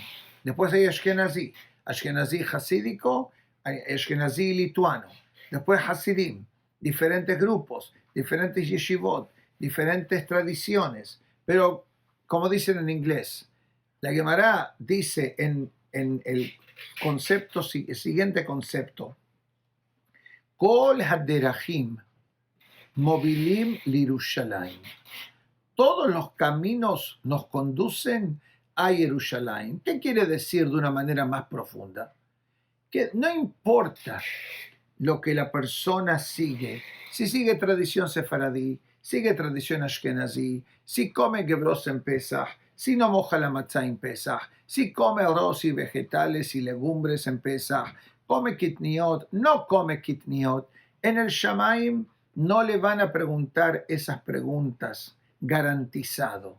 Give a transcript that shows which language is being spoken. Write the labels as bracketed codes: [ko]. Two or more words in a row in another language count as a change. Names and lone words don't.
[es] Después hay ashkenazí, ashkenazí hasídico, ashkenazí lituano. Después hasidim, diferentes grupos, diferentes yeshivot, diferentes tradiciones. Pero, como dicen en inglés, la Gemara dice en el concepto, siguiente concepto, [he] כל הדרכים מובילים לירושלים. [es] Todos los caminos nos conducen a Jerusalén. ¿Qué quiere decir de una manera más profunda? Que no importa lo que la persona sigue, si sigue tradición sefaradí, sigue tradición ashkenazí, si come gebros en Pesach, si no moja la matzá en Pesach, si come arroz y vegetales y legumbres en Pesach, come kitniot, no come kitniot, en el Shamaim no le van a preguntar esas preguntas garantizado.